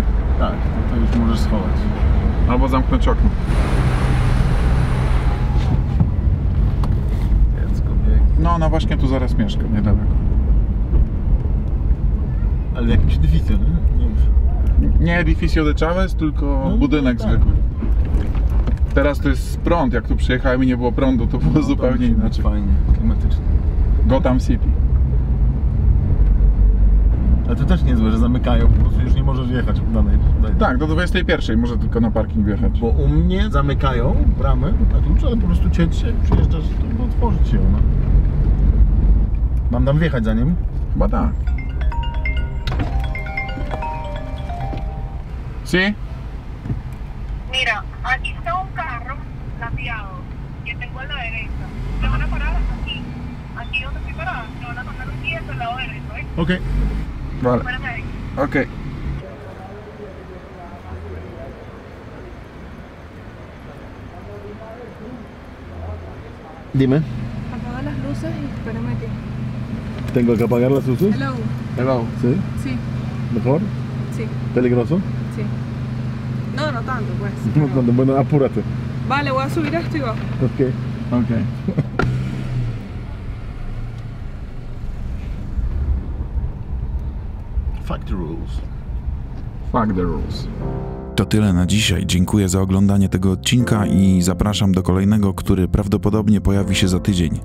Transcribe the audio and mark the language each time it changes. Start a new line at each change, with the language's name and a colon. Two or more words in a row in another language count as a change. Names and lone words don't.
Polish: Tak, to już możesz schować. Albo zamknąć okno. No, ona właśnie tu zaraz mieszka, niedaleko. Ale w jakimś edificio, nie? Nie
Spanish: edificio de Chavez,
Polish: tylko no, budynek tak. zwykły. Teraz to jest prąd, jak tu przyjechałem i nie było prądu, to było zupełnie inaczej. Fajnie, klimatycznie. Gotham City. Ale to też niezłe, że zamykają, po prostu już nie możesz jechać dalej. Tak, do 21 może tylko na parking wjechać. Bo u mnie zamykają bramy na klucz, ale po prostu cię przyjeżdżasz, to otworzyć się ona. Mam tam wjechać za nim? Chyba tak.
Spanish: ¿Sí? Mira, aquí está un carro plateado que tengo en la derecha. Me van a parar aquí. Aquí donde estoy parada. Me van a pasar un día al lado derecho, ¿eh? Okej. Vale. Espérame ahí. Okej. Dime. Apaga las luces y espérame aquí. ¿Tengo que apagar las luces?
English: Hello. Hello.
Spanish: ¿Sí? Sí, ¿Mejor? sí, ¿Peligroso? sí. No, no tanto, pues. No tanto. Bueno, apúrate. Vale, voy a subir esto y va.
English: Ok. Ok. Fuck the rules. Fuck the rules.
Polish: To tyle na dzisiaj. Dziękuję za oglądanie tego odcinka i zapraszam do kolejnego, który prawdopodobnie pojawi się za tydzień.